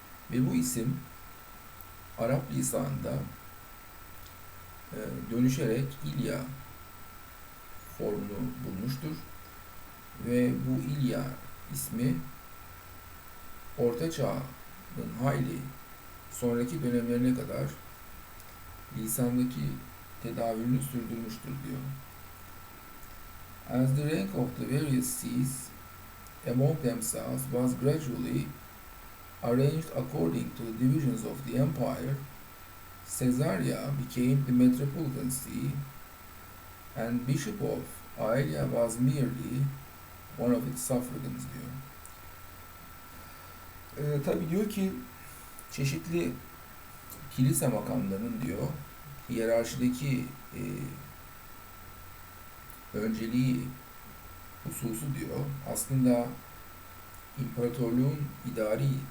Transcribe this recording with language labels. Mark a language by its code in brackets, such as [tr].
[tr] Ve bu isim Arap lisanında dönüşerek İlya formunu bulmuştur. Ve bu İlya ismi Orta Çağ'ın hayli sonraki dönemlerine kadar lisandaki tedavülünü sürdürmüştür diyor. [en] As the rank of the various sees among themselves was gradually arranged according to the divisions of the empire, Caesarea became the metropolitan see, and Bishop of Aelia was merely one of its suffragans [tr] diyor. Tabi diyor ki çeşitli kilise makamlarının diyor hiyerarşideki önceliği hususu diyor aslında imparatorluğun idari